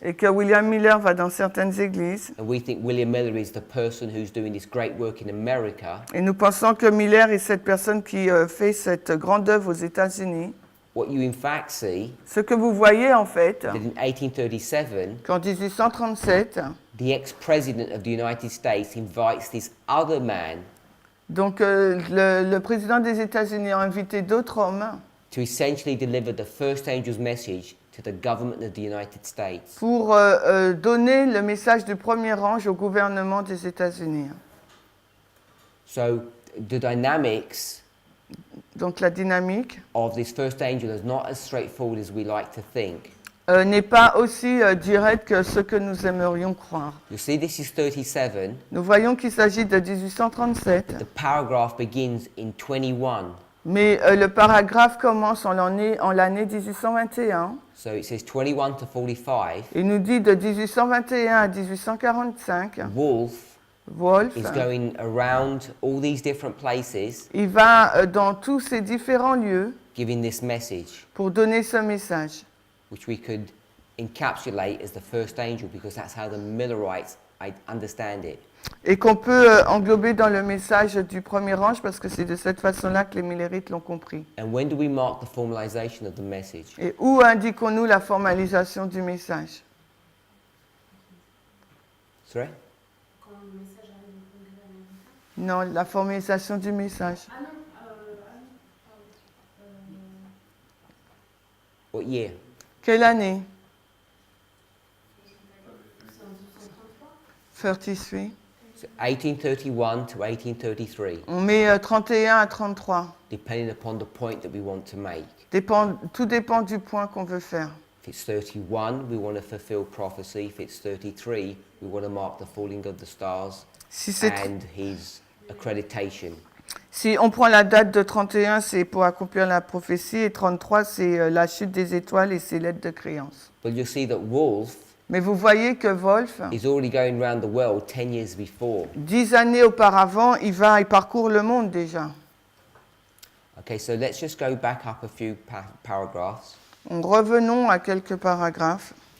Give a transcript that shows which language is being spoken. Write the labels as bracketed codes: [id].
[fr] et que William Miller va dans certaines églises, [en] and we think William Miller is the person who's doing this great work in America, [fr] et nous pensons que Miller est cette personne qui fait cette grande œuvre aux États-Unis, [en] what you in fact see [fr] ce que vous voyez en fait, [en] that in 1837 [fr] qu'en 1837, [en] the ex-president of the United States invites this other man [fr] donc le président des États-Unis a invité d'autres hommes [en] to essentially deliver the first angel's message to the government of the United States. [fr] pour donner le message du premier ange au gouvernement des États-Unis. [en] So the dynamics [fr] Donc la dynamique [en] of this first angel is not as straightforward as we like to think. [fr] n'est pas aussi directe que ce que nous aimerions croire. [en] You see, this is 37. [fr] Nous voyons qu'il s'agit de 1837, [en] The paragraph begins in 21. [fr] mais le paragraphe commence en l'année 1821. [en] So it says 21 to 45. [fr] Il nous dit de 1821 à 1845, [en] Wolf [fr] Wolf, [en] is going around all these different places [fr] il va dans tous ces différents lieux [en] giving this message, [fr] pour donner ce message, [en] which we could encapsulate as the first angel because that's how the Millerites understand it. [fr] et qu'on peut englober dans le message du premier ange parce que c'est de cette façon-là que les Millerites l'ont compris. [en] And when do we mark the formalization of the message? [fr] Et où indiquons-nous la formalisation du message? [en] Sorry? [fr] quand le message arrive au Congrès américain? Non, la formalisation du message. Ah non, [en] What year? [fr] Quelle année? c'est en 1833. 33. [en] So 1831 to 1833, [fr] On met 31 à 33. [en] depending upon the point that we want to make. [fr] Tout dépend du point qu'on veut faire. [en] If it's 31, we want to fulfill prophecy. If it's 33, we want to mark the falling of the stars [fr] Si, c'est [en] and his accreditation. [fr] si on prend la date de 31, c'est pour accomplir la prophétie, et 33, c'est la chute des étoiles et ses lettres de créance. [en] But you'll see that Wolf [fr] Mais vous voyez que Wolf, [en] is already going around the world 10 years before. [fr] 10 années auparavant, il parcourt le monde déjà. [en] Okay, so let's just go back up a few paragraphs. [fr] Revenons à quelques paragraphes.